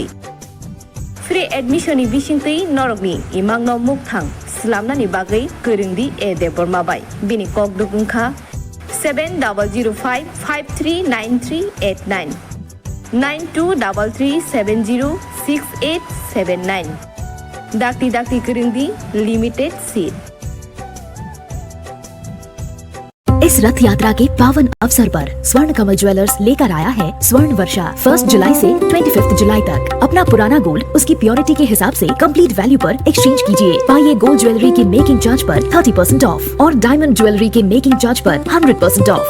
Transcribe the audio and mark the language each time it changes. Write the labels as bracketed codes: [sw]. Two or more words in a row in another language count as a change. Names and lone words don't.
[en] Free admission [trp] ni bisingtui norokni imangno mukthang slamnani bagai körüngdi e depormabai bini kokdukungkha 7005539389 9233706879 dakti körüngdi [en] limited seat। [hi] इस रथ यात्रा के पावन अवसर पर स्वर्ण कमल ज्वेलर्स लेकर आया है स्वर्ण वर्षा। 1 जुलाई से 25 जुलाई तक अपना पुराना गोल्ड उसकी प्योरिटी के हिसाब से [en] complete value [hi] पर एक्सचेंज कीजिए। पाइए [en] gold jewellery [hi] के [en] making charge [hi] पर 30% ऑफ और [en] diamond jewellery [hi] के [en] making charge [hi] पर 100% ऑफ।